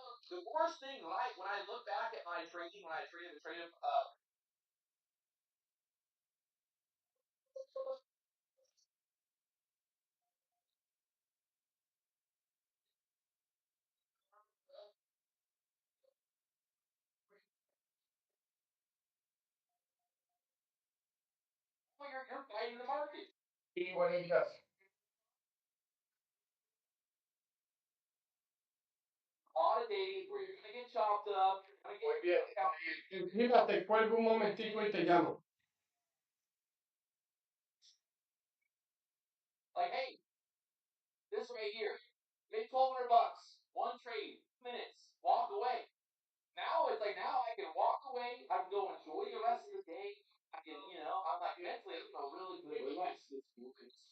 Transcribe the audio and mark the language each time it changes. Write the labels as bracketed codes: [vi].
[en] The worst thing, when I look back at my trading, when I traded you're fighting the market. 8180 does. A lot of days where you're gonna get chopped up. [es] Muy bien. Fíjate, cuelgo un momentito y te llamo. [en] Like, hey, this right here, make $1,200, one trade, 2 minutes, walk away. Now it's like now I can walk away, I can go enjoy the rest of the day. I can, I'm like mentally I'm a really good place.